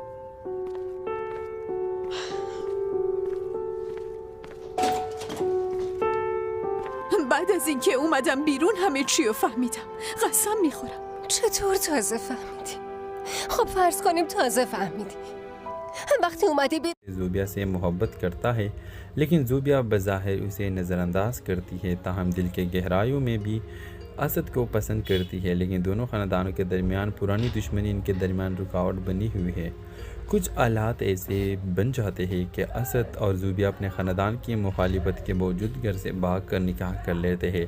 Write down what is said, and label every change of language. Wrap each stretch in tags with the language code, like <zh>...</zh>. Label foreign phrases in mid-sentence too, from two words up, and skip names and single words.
<fa>بعد از اینکه اومدم بیرون همه چی رو فهمیدم. قسم میخورم. چطور تازه فهمیدی؟ خب فرض کنیم تازه فهمیدی. وقتی اومدی</fa> <ur>زوبیا سے محبت کرتا ہے لیکن زوبیا بظاہر اسے نظر انداز کرتی ہے، تاہم دل کے گہرائیوں میں بھی اسد کو پسند کرتی ہے، لیکن دونوں خاندانوں کے درمیان پرانی دشمنی ان کے درمیان رکاوٹ بنی ہوئی ہے۔ کچھ حالات ایسے بن جاتے ہیں کہ اسد اور زوبیا اپنے خاندان کی مخالفت کے باوجود گھر سے بھاگ کر نکاح کر لیتے ہیں۔</ur>